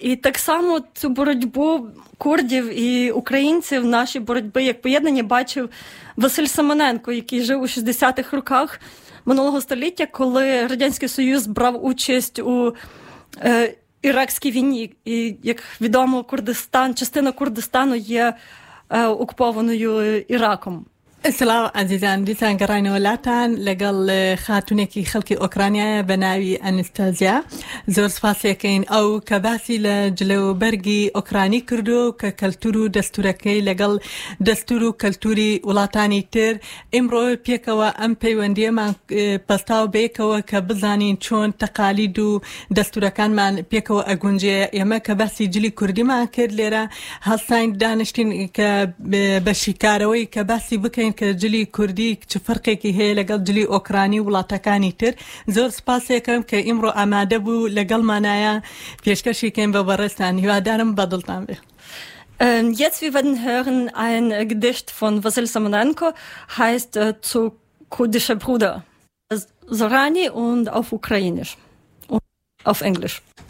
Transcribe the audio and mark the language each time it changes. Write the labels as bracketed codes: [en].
[uk] І так само цю боротьбу курдів і українців, наші боротьби як поєднання, бачив Василь Симоненко, який жив у 60-х роках минулого століття, коли Радянський Союз брав участь у Іракській війні. І, як відомо, частина Курдистану є окупованою Іраком. [ckb] سلام عزیزان دیسان گرانی ولاتان لگل خاتونه کی خلکی اوکرانیا بناوی انستازیا زور سپاس یکین او کباسی لجلو برگی اوکرانی کردو که کلتورو دستورکی لگل دستورو کلتوری ولاتانی تر امرو پیکاو ام پیوندی من پستاو بیکاو که بزانین چون تقالید و دستورکان من پیکاو اگونجه یما کباسی جلی کردی من کرد لیرا هستاین دانشتین که بشیکاروی کباسی بکر که جلی کردی چه فرقی که هی لگل جلی اوکرانی و لاتکانی تر زور سپاس کم که امرو آماده بو لگل منایا پیشکشی کم ببرستن و دارم بدلتن به [de] Jetzt, wir werden hören ein Gedicht von Wassyl Semonenko, heißt Zu kurdischer Bruder. Sorani und auf Ukrainisch und auf Englisch.